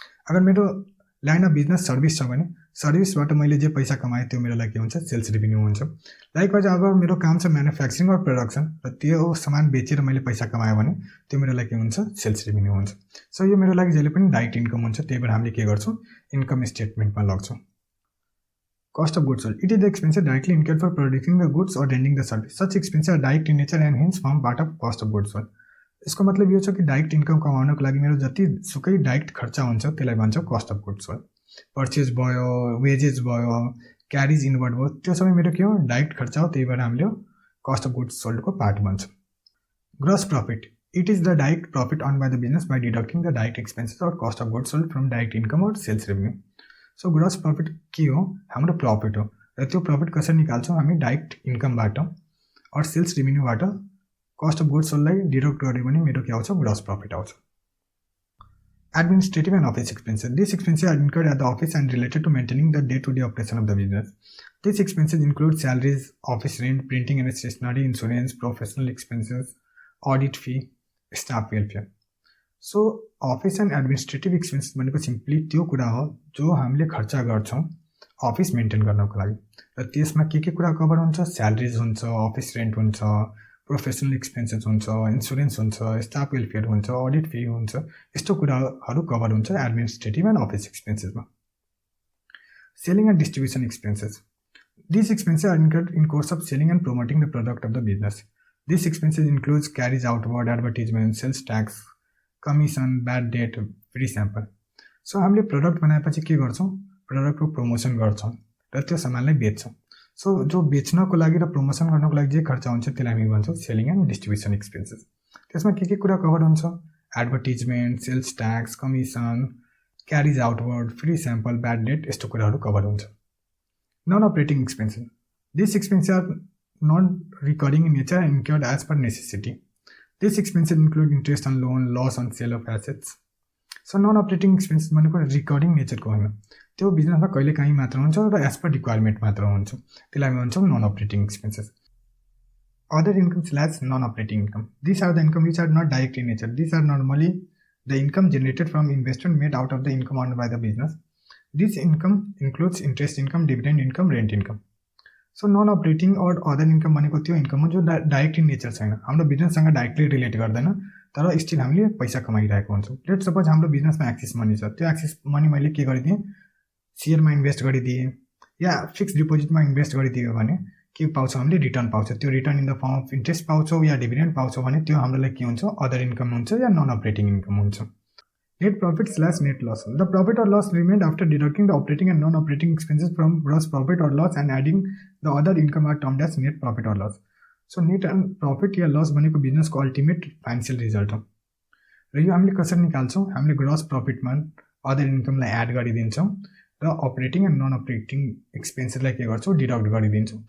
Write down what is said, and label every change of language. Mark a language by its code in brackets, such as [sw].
[ne] अगर मेरो line of business service छ भने सर्भिसबाट मैले जे पैसा कमाएँ त्यो मेरो लागि के हुन्छ, सेल्स रेभिन्यू हुन्छ। लाइकवाइज अगर मेरो काम छ म्यानुफ्याक्चरिङ अर प्रोडक्सन र त्यो सामान बेचेर मैले पैसा कमाएँ भने त्यो मेरो लागि के हुन्छ, सेल्स रेभिन्यू हुन्छ। सो यो मेरो लागि जहिले पनि डाइरेक्ट इन्कम हुन्छ, त्यही भएर हामीले के गर्छौँ, income स्टेटमेन्टमा लग्छौँ। [en] Cost of goods sold. It is the expenses directly incurred for producing the goods or rendering the service. Such expenses are direct in nature and hence form part of cost of goods sold. [ne] यसको मतलब यो छ कि direct income कमाउनको लागि मेरो जति सुकै डाइरेक्ट खर्च हुन्छ त्यसलाई भन्छ cost of goods sold. Purchase भयो, वेजेस भयो, क्यारिज इनवर्ड भयो, त्यो सबै मेरो के हो, डाइरेक्ट खर्च हो, त्यही भएर हामीले कस्ट अफ गुड्स सोल्डको पार्ट भन्छ। [en] Gross profit. It is the direct profit earn by the business by deducting the direct expenses or cost of goods sold from direct income or sales revenue. [ne] So gross profit के हो, हाम्रो profit हो र त्यो profit कसरी निकाल्छौँ हामी डाइरेक्ट इन्कमबाट और sales रेभेन्यूबाट cost of goods सोल्डलाई deduct गऱ्यो भने मेरो के आउँछ ग्रस प्रफिट आउँछ। [en] Administrative and office expenses. These expenses are incurred at the office and related to maintaining the day-to-day operation of the business. These expenses include salaries, office rent, printing and stationery, insurance, professional expenses, audit fee, staff welfare. So office and administrative expenses [ne] भनेको simply त्यो कुरा हो जो हामीले खर्च गर्छौँ office maintain गर्नको लागि र त्यसमा के कुरा कभर हुन्छ, स्यालेरिज हुन्छ, अफिस रेन्ट हुन्छ, प्रोफेसनल एक्सपेन्सेस हुन्छ, इन्सुरेन्स हुन्छ, स्टाफ वेलफेयर हुन्छ, अडिट फी हुन्छ, यस्तो कुराहरू कभर हुन्छ administrative and office एक्सपेन्सेसमा। [en] Selling and distribution expenses. These expenses are incurred in course of selling and promoting the product of the business. These expenses includes carries outward, advertisement, sales tax, commission, bad debt, free sample. [ne] So हामीले product बनाएपछि के गर्छौँ, प्रोडक्टको promotion गर्छौँ र त्यो सामानलाई बेच्छौँ। So जो बेच्नको लागि र प्रमोसन गर्नको लागि जे खर्च हुन्छ त्यसलाई हामी भन्छौँ सेलिङ एन्ड डिस्ट्रिब्युसन एक्सपेन्सेस। त्यसमा के कुरा कभर हुन्छ, advertisement, sales tax, commission, क्यारिज outward, free sample, bad date, यस्तो कुराहरू कभर हुन्छ। [en] Non operating expenses. This expenses are not recurring in nature and incurred as per necessity. This expenses include interest on loan, loss on sale of assets. [ne] So non operating expenses भनेको recurring नेचरको होइन, त्यो बिजनेसमा कहिले काहीँ मात्र हुन्छ र एज पर रिक्वायरमेन्ट मात्र हुन्छ, त्यसलाई हामी भन्छौँ non operating expenses. [en] Other income slash non operating income. This are the income which are not direct in nature. This are normally the income generated from investment made out of the income earned by the business. This income includes interest income, dividend income, rent income. So non operating [ne] और other income भनेको त्यो income हो जो direct in nature छैन, हाम्रो बिजनेससँग directly relate गर्दैन तर still हामीले पैसा कमाइरहेको हुन्छौँ। लेट सपोज हाम्रो बिजनेसमा एक्सिस मनी छ, त्यो एक्सिस मनी मैले के गरिदिएँ, सेयरमा इन्भेस्ट गरिदिएँ या फिक्स डिपोजिटमा इन्भेस्ट गरिदियो भने के पाउँछौँ, हामीले रिटर्न पाउँछ। त्यो return in the form of interest पाउँछौँ या डिभिडेन्ड पाउँछौँ भने त्यो हाम्रो लागि के हुन्छ, अदर इन्कम हुन्छ या नन अपरेटिङ इन्कम हुन्छ। [en] Net profit slash net loss. The profit or loss remained after deducting the operating and non-operating expenses from gross profit or loss and adding the other income are termed as net profit or loss. So net and profit [ne] yeah loss भनेको बिजनेसको ultimate financial result हो र यो हामीले कसरी निकाल्छौँ, हामीले gross प्रफिटमा other इन्कमलाई add गरिदिन्छौँ र अपरेटिङ एन्ड नन अपरेटिङ एक्सपेन्सेसलाई के गर्छौँ, डिडक्ट गरिदिन्छौँ।